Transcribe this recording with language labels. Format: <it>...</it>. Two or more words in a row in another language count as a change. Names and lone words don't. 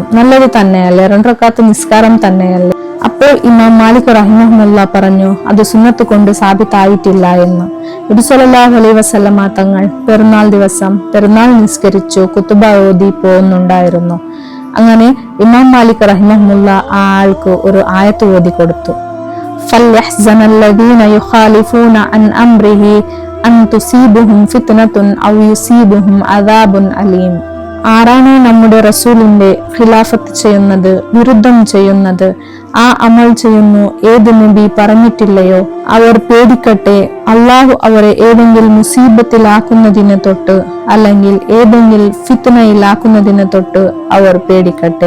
<ml>നല്ലത് തന്നെയല്ലേ, 2 റക്അത്ത് നിസ്കാരം തന്നെയല്ലേ? അപ്പോൾ ഇമാം മാലിക് റഹിമഹുമുള്ള പറഞ്ഞു, അത് സുന്നത്ത് കൊണ്ട് സാബിത്തായിട്ടില്ല എന്ന്. നബി</ml> <ar>صلى الله عليه وسلم</ar> <ml>തങ്ങൾ പെരുന്നാൾ ദിവസം പെരുന്നാൾ നിസ്കരിച്ചു കുത്തുബ ഓതി പോകുന്നുണ്ടായിരുന്നു. അങ്ങനെ ഇമാം മാലിക് റഹിമഹുമുള്ള ആ ആൾക്ക് ഒരു ആയത്ത് ഓതി കൊടുത്തു.</ml> <ar>فَلْيَحْزَنَ الَّذِينَ يُخَالِفُونَ عَنْ أَمْرِهِ أَنْ تُصِيبَهُمْ فِتْنَةٌ أَوْ يُصِيبَهُمْ عَذَابٌ أَلِيمٌ.</ar> <ml>ആരാണോ നമ്മുടെ റസൂലിന്റെ ഖിലാഫത്ത് ചെയ്യുന്നത്, വിരുദ്ധം ചെയ്യുന്നത്, ആ അമൽ ചെയ്യുന്നു ഏത് നബി പറഞ്ഞിട്ടില്ലയോ, അവർ പേടിക്കട്ടെ, അള്ളാഹു അവരെ ഏതെങ്കിലും മുസീബത്തിലാക്കുന്നതിനെ തൊട്ട് അല്ലെങ്കിൽ ഏതെങ്കിലും ഫിത്നയിലാക്കുന്നതിനെ തൊട്ട് അവർ പേടിക്കട്ടെ.</ml>